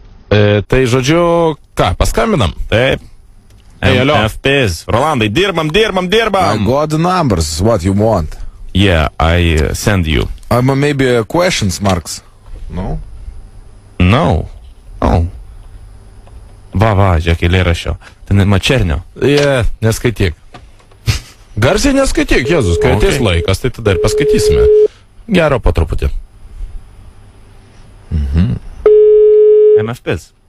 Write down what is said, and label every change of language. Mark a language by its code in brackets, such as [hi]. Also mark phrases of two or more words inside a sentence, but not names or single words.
[lt] Tai žodžiu, ką, paskambinam? Taip. MFPs. Rolandai, dirbam. [en] I got the numbers, what you want? Yeah, I send you. Maybe questions marks. No? No. [lt] Oh. Va, žiūrėk, eilėraščio. Ten Mačernio. Neskaityk. Garsiai neskaityk, Jėzus, kai ateis laikas, tai tada ir paskaitysime. Gero po truputį. MFPs.